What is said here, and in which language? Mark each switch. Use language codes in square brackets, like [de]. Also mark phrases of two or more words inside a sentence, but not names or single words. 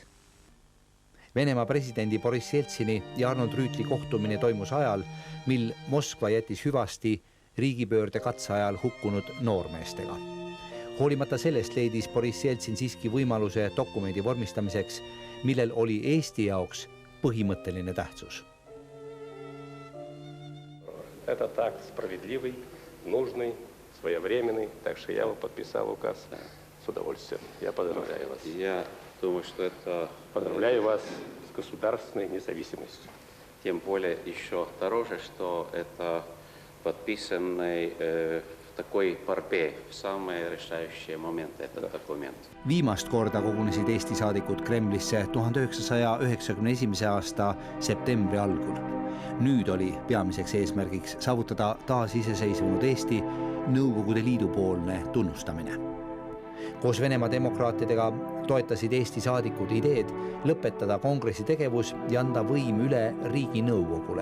[et] Venemaa presidendi Boris Jeltsini ja Arnold Rüütli kohtumine toimus ajal, mil Moskva jättis hüvasti riigipöörde katse ajal hukkunud noormeestega. Hoolimata sellest leidis Boris Jeltsin siiski võimaluse dokumendi vormistamiseks, millel oli Eesti jaoks põhimõtteline tähtsus. [ru] Этот акт справедливый, нужный, своевременный, так что я подписал указ с удовольствием. Я поздравляю вас. Я думаю, что это... Поздравляю вас с государственной независимостью. Тем более еще дороже, что это подписанный в такой парпе в самые решающие моменты этот документ. [et] Viimast korda kogunesid Eesti saadikud Kremlisse 1991. aasta septembri algul. Nüüd oli peamiseks eesmärgiks saavutada taas iseseisvunud Eesti Nõukogude Liidu poolne tunnustamine. Koos Venemaa demokraatidega toetasid Eesti saadikud ideed lõpetada kongressi tegevus ja anda võim üle riigi nõukogule.